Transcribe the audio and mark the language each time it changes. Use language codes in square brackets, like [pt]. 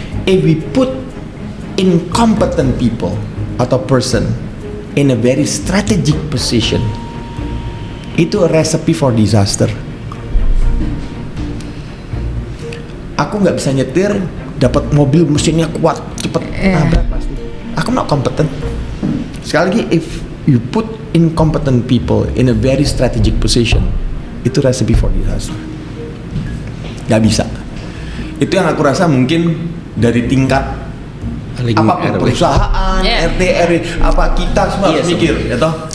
[en] If we put incompetent people atau person in a very strategic position, itu a recipe for disaster. [id] Aku nggak bisa nyetir, dapat mobil mesinnya kuat, cepet nabrak pasti. [en] Aku not competent. Sekali lagi, if you put incompetent people in a very strategic position, itu recipe for disaster. [id] Gak bisa. Itu yang aku rasa mungkin dari tingkat apapun, perusahaan, RT, RW, apa kita semua harus mikir, ya toh?